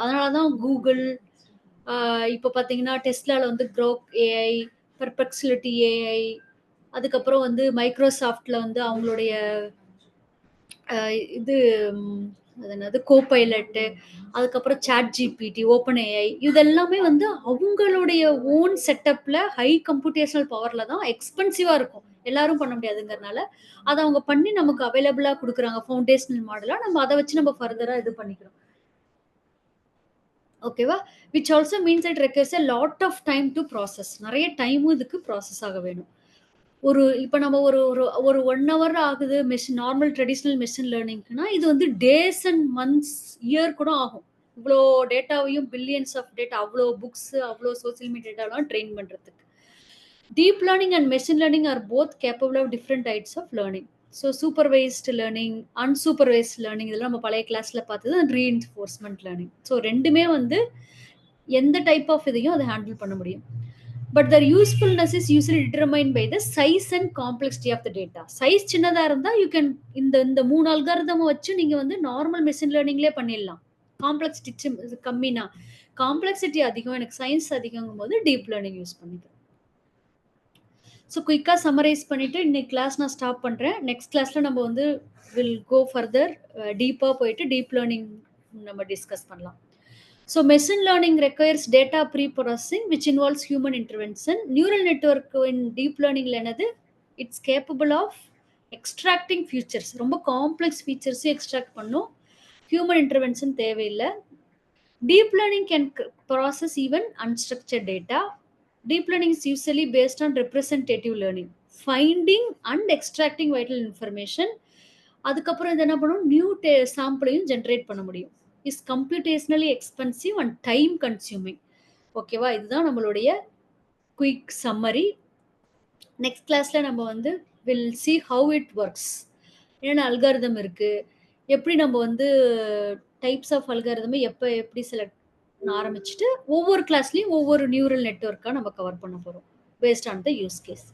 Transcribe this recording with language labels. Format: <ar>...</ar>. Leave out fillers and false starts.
<ta>அதனால தான் கூகுள், இப்போ பார்த்தீங்கன்னா டெஸ்லால வந்து க்ரோக் ஏஐ, பெர்ப்ளெக்சிட்டி ஏஐ, அதுக்கப்புறம் வந்து மைக்ரோசாஃப்ட்ல வந்து அவங்களுடைய இது அது என்னது கோபைலட்டு, அதுக்கப்புறம் சாட் ஜிபிடி, ஓப்பன் ஏஐ இதெல்லாமே வந்து அவங்களுடைய ஓன் செட்டப்ல ஹை கம்ப்யூட்டேஷனல் பவர்ல தான் எக்ஸ்பென்சிவா இருக்கும். எல்லாரும் பண்ண முடியாதுங்கிறனால அதை அவங்க பண்ணி நமக்கு அவைலபிளா கொடுக்குறாங்க ஃபவுண்டேஷனல் மாடலா. நம்ம அதை வச்சு நம்ம ஃபர்தரா இது பண்ணிக்கிறோம். ஓகேவா?</ta> <en>Which also means it requires a lot of time to process.</en> <ta>நிறைய டைமும் இதுக்கு ப்ராசஸ் ஆக வேணும். இப்போ நம்ம ஒரு ஒரு ஒரு 1 ஹவர் ஆகுது நார்மல் ட்ரெடிஷ்னல் மெஷின் லேர்னிங்க்குனா இது வந்து டேஸ் அண்ட் மந்த்ஸ், இயர் கூட ஆகும். இவ்வளோ டேட்டாவையும் பில்லியன்ஸ் ஆஃப் டேட்டா, அவ்வளோ புக்ஸ், அவ்வளோ சோசியல் மீடியா டேட்டாலாம் ட்ரெயின் பண்ணுறதுக்கு.</ta> <en>Deep learning and machine learning are both capable of different types of learning.</en> <ta>So supervised learning, unsupervised learning இதெல்லாம் நம்ம பழைய கிளாஸில் பார்த்தது. And reinforcement learning. ஸோ ரெண்டுமே வந்து எந்த டைப் ஆஃப் இதையும் அதை ஹேண்டில் பண்ண முடியும்.</ta> <en>But their usefulness is usually determined by the size and complexity of the data.</en> <ta>Size சின்னதா இருந்தா</ta> <en>you can</en> <ta>இந்த 3 அல்காரிதம் வச்சு நீங்க வந்து நார்மல் மெஷின் லேர்னிங்லயே பண்ணிடலாம். காம்ப்ளெக்சிட்டி கம்மினா, காம்ப்ளெக்சிட்டி அதிகம், எனக்கு சயின்ஸ் அதிகங்கும் போது டீப் லேர்னிங் யூஸ் பண்ணிக்கிறேன். ஸோ குயிக்காக சம்மரைஸ் பண்ணிட்டு இன்னைக்கு கிளாஸ் நான் ஸ்டாப் பண்ணுறேன். நெக்ஸ்ட் கிளாஸ்ல நம்ம வந்து</ta> <en>will go further</en> <ta>டீப்பாக போயிட்டு டீப் லேர்னிங் நம்ம டிஸ்கஸ் பண்ணலாம்.</ta> <en>So machine learning requires data pre-processing which involves human intervention. Neural network in deep learning lenadu, it's capable of extracting features.</en> <ta>ரொம்ப complex features extract பண்ணும். Human intervention தேவையில்லை.</ta> <en>Deep learning can process even unstructured data. Deep learning is usually based on representative learning, finding and extracting vital information.</en> <ta>அதுக்கப்புறம் இது என்ன பண்ணும், new சாம்பிளையும் generate பண்ண முடியும்.</ta> <en>Is computationally expensive and time consuming.</en> <ta>ஓகேவா? இதுதான் நம்மளுடைய குயிக் சம்மரி. நெக்ஸ்ட் கிளாஸ்ல நம்ம வந்து</ta> <en>will see how it works,</en> <ta>என்னென்ன அல்காரிதம் இருக்கு, எப்படி நம்ம வந்து டைப்ஸ் ஆஃப் அல்காரிதமை எப்படி செலக்ட் ஆரம்பிச்சுட்டு ஒவ்வொரு கிளாஸ்லையும் ஒவ்வொரு நியூரல் நெட்வொர்க்காக நம்ம கவர் பண்ண போகிறோம்</ta> <en>Based on the use case.</en>